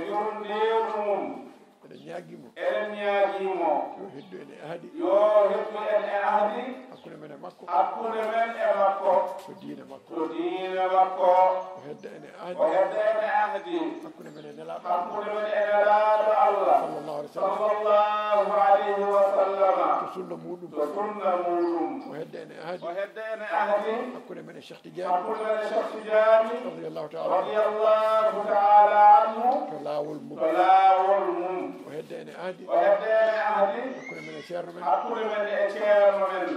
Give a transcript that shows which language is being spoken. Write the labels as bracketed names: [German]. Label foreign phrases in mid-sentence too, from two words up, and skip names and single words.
[Fula] njurumnderu mum. Eɗen ñaagimo. Eɗen ñaagimo. Yo heddu en e ahdi. Yo heddu en e ahdi. Hakkunde men e makko. Hakkunde men e makko. To diine makko. To diine makko. O hedda en e ahdi. O hedda en e ahdi. Hakkunde men e Nelaɗo. Hakkunde men e Nelaɗo Allah. [Arabic] صلى الله عليه وسلم. صلى الله عليه وسلم. [Fula] To sunna muɗum. To sunna muɗum. O hedda en e ahdi. O hedda en e ahdi. Hakkunde men e Cheikh Tidiane. Hakkude men e Cheikh Tidiane. [Arabic] رضي الله تعالى. رضي الله تعالى عنه. [Fula] To laawol mum. To laawol mum. O hedde ene ahdi. O hedde ene ahdi. Hakkude men e ceerno men. Hakkude men e ceerno men.